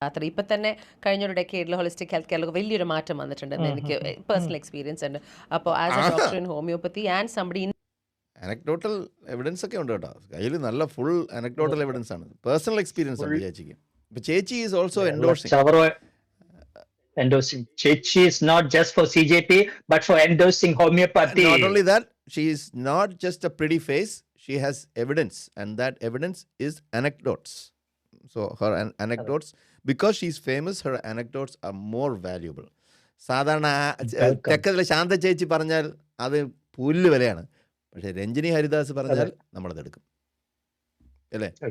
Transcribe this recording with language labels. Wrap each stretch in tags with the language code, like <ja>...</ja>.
<ml>ഇപ്പൊ തന്നെ കഴിഞ്ഞൊരു ഡെക്കേഡിൽ ഹോളിസ്റ്റിക് ഹെൽത്ത് കെയറിൽ വലിയൊരു മാറ്റം വന്നിട്ടുണ്ടെന്ന് എനിക്ക് പേഴ്സണൽ എക്സ്പീരിയൻസ് ഉണ്ട്.</ml> <en>അപ്പോൾ as a doctor in homeopathy and somebody</en> <ml>anecdotal evidence ഒക്കെ ഉണ്ട് കേട്ടോ കയ്യിൽ, നല്ല ഫുൾ അനക്ഡോട്ടൽ എവിഡൻസ് ആണ്, പേഴ്സണൽ എക്സ്പീരിയൻസ് ആണ് ചേച്ചിക്ക്.</ml> <en>ഇപ്പൊ ചേച്ചി is also endorsing. Chechi is not just for CJP but for endorsing homeopathy. Not only that, she is not just a pretty face, she has evidence, and that evidence is anecdotes. So her anecdotes, because she is famous, her anecdotes are more valuable.</en> <ml>സാധാരണ തെക്കതിലെ ശാന്ത ചേച്ചി പറഞ്ഞാൽ അത് പുല്ല് വിലയാണ്, പക്ഷെ രഞ്ജിനി ഹരിദാസ് പറഞ്ഞാൽ നമ്മളത് എടുക്കും അല്ലേ?</ml>